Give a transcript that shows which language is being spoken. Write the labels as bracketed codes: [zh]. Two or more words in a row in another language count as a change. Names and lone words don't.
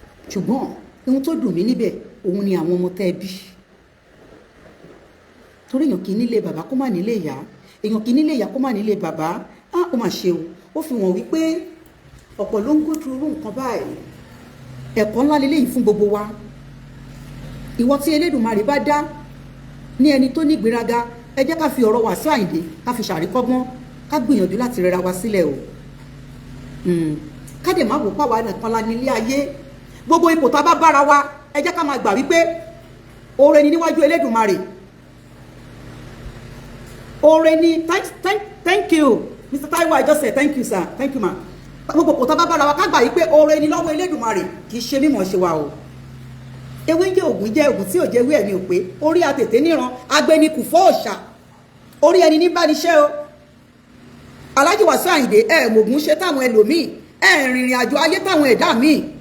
[yo] Ṣùgbọ́n ohun tó dùn mí níbẹ̀, òun ni àwọn ọmọ tẹ́ ẹ bí. Torí èèyàn kì í nílé bàbá kó má nílé ìyá, èèyàn kì í nílé ìyá kó má nílé bàbá. Á, ó mà ṣe o, ó fi hàn wípé ọ̀pọ̀ ló ń [en] go through [yo] irú nǹkan báyìí. Ẹ̀kọ́ ńlá leléyìí fún gbogbo wa. Ìwọ tí Elédùmarè bá dá ní ẹni tó ní ìgbéraga, ẹ jẹ́ ká fi ọ̀rọ̀ Wasiu Ayinde, ká fi ṣàríkọ́gbọ́n, ká gbìyànjú láti rẹra wa sílẹ̀ o. Hmm. Ká dẹ̀ má wò pàwọ́ nìkan la nílé ayé. Gbogbo ipò tá a bá bára wa, ẹ jẹ́ ká máa gbà wípé oore ni níwájú Elédùmarè. Oore ni, [en] thank, thank, thank you, Mister Taiwo, I just say thank you, sir, thank you, [yo] ma. Gbogbo ipò tá a bá bára wa, ká gbà wípé oore ni lọ́wọ́ Elédùmarè, kì í ṣe mímọ̀ ṣe wa o. Ewé jẹ́ ògùn jẹ́ ògùn tí ò jẹ́ ewé ẹ̀ ni ò pé. Orí àtètè níran, agbẹnikù fọ́ òòṣà. Orí ẹni ní bá ní ṣe o. Alhaji Wasiu Ayinde, ẹ mògùn ṣe táwọn ẹlòmíì, ẹ rìnrìn àjò ayé táwọn ẹ̀dá míì.